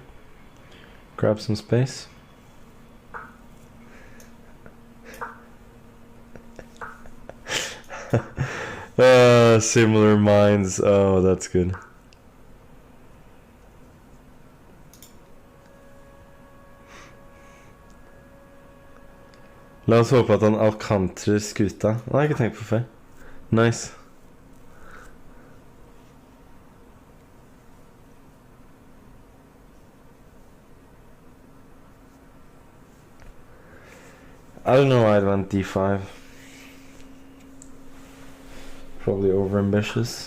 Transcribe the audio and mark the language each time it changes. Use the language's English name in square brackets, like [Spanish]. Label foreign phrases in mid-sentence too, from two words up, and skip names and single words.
[English] Grab some space. Similar minds. Oh, that's good. [Norwegian] La oss håpe at han alcantrer skuta. Det har jeg ikke tenkt på før. [English] Nice. I don't know why I went d5. Probably over ambitious.